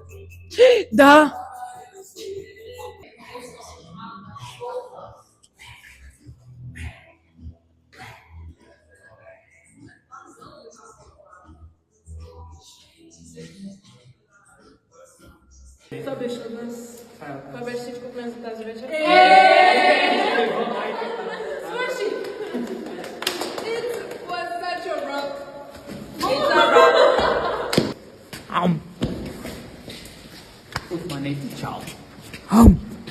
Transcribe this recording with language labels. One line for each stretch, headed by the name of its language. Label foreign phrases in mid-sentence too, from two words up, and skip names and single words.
Bulgarian: Да. Това беше от нас. Това беше всичко от мен за тази вечер. Свърши!
English: It was such a rock. With my native child.